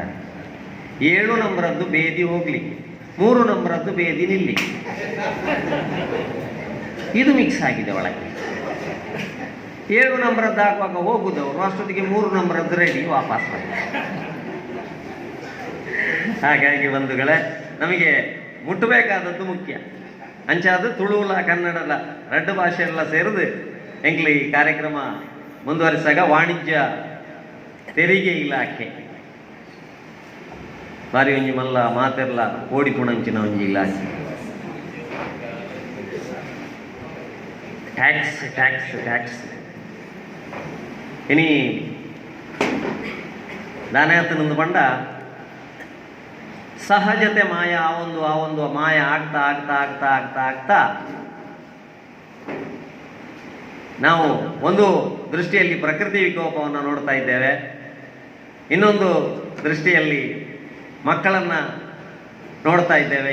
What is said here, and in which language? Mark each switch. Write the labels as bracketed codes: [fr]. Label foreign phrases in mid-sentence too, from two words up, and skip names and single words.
[kn] 7 ನಂಬರದ್ದು ಬೇದಿ ಹೋಗ್ಲಿಕ್ಕೆ, 3 ನಂಬರದ್ದು ಬೇದಿ ನಿಲ್ಲಿಕ್ಕೆ, ಇದು ಮಿಕ್ಸ್ ಆಗಿದೆ ಒಳಗೆ. 7 ನಂಬರದ್ದು ಆಗುವಾಗ ಹೋಗುದವರು, ಅಷ್ಟೊತ್ತಿಗೆ 3 ನಂಬರದ್ದು ರೆಡಿ, ವಾಪಸ್ ಮಾಡಿ. ಹಾಗಾಗಿ ಬಂಧುಗಳೇ, ನಮಗೆ ಮುಟ್ಟಬೇಕಾದದ್ದು ಮುಖ್ಯ. [tcy] ಅಂಚಾದ ತುಳುಲ ಕನ್ನಡದ 2 ಭಾಷೆ ಎಲ್ಲ ಸೇರಿದು ಎಂಗ್ಲಿ ಕಾರ್ಯಕ್ರಮ ಮುಂದುವರಿಸಾಗ ವಾಣಿಜ್ಯ ತೆರಿಗೆ ಇಲಾಖೆ ಬಾರಿ ಒಂಜಿ ಮಲ್ಲ ಮಾತೆರ್ಲ ಓಡಿಪುಣಂಚಿನ ಒಂಜಿ ಇಲಾಖೆ. ಟ್ಯಾಕ್ಸ್ ಇನಿ ದಾನಯಾತನೊಂದು ಪಂಡ ಸಹಜತೆ ಮಾಯ, [kn] ಆ ಒಂದು ಮಾಯ ಆಗ್ತಾ ನಾವು ಒಂದು ದೃಷ್ಟಿಯಲ್ಲಿ ಪ್ರಕೃತಿ ವಿಕೋಪವನ್ನು ನೋಡ್ತಾ ಇದ್ದೇವೆ, ಇನ್ನೊಂದು ದೃಷ್ಟಿಯಲ್ಲಿ ಮಕ್ಕಳನ್ನು ನೋಡ್ತಾ ಇದ್ದೇವೆ.